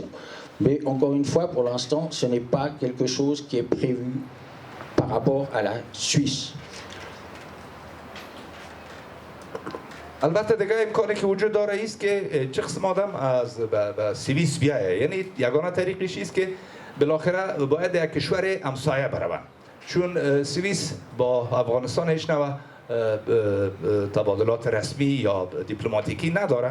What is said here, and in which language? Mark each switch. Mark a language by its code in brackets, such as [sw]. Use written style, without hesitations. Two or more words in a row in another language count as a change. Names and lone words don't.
[fr] Mais encore une fois, pour l'instant, ce n'est pas quelque chose qui est prévu par rapport à la Suisse. [fa] البته دیگه امکانی که وجود داره است که چه قسم آدم از سوئیس بیایه، یعنی یگانه طریقش است که بالاخره باید یک کشور همسایه بروند، چون سوئیس با افغانستان هیچ نوع تبادلات رسمی یا دیپلماتیکی نداره.